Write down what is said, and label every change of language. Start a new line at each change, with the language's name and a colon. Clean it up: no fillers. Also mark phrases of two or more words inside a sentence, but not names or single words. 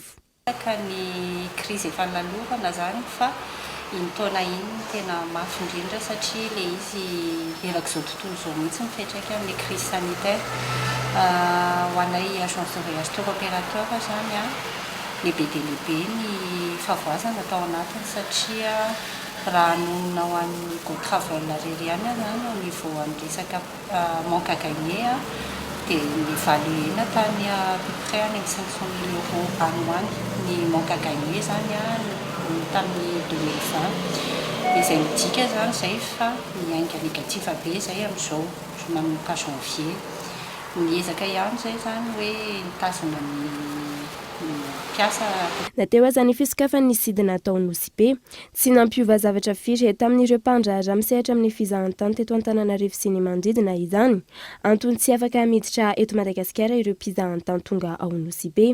Malagasy: Ka ny crise efa nalovana zany fa iny taona iny tena mafy indrindra satria ilay izy erak'izao tontolo izao mihitsy mipetraka amin'ny
French: crise sanitaire.
Malagasy: Ho anay
French: agence de voyage tour opérateur
Malagasy: zany lehibe dia lehibe ny favoazana tao anatiny satria raha anonona ho an'ny go travel rery ihany zany
French: au niveau
Malagasy: amin'ny resaka
French: manque à gagner
Malagasy: dia nivaluena tany
French: à peu près
Malagasy: any 500 000 euros any ho any ny
French: manque à gagner
Malagasy: zany tamin'ny 2020 izay midika zany zay fa miainga négatif be zay amin'izao manomboka janvier miezaka ihany zay zany hoe mitazona ny piasa. Nateo aza ny fisokafan'ny sidina ataony OCP tsy nampiova zavatra firy tamin'ireo mpandraharaha misehatra amin'ny fizahantany teto Antananarivo sy ny manodidina izany antony tsy afaka miditra eto Madagasikara ireo mpizahantany tonga ao OCP.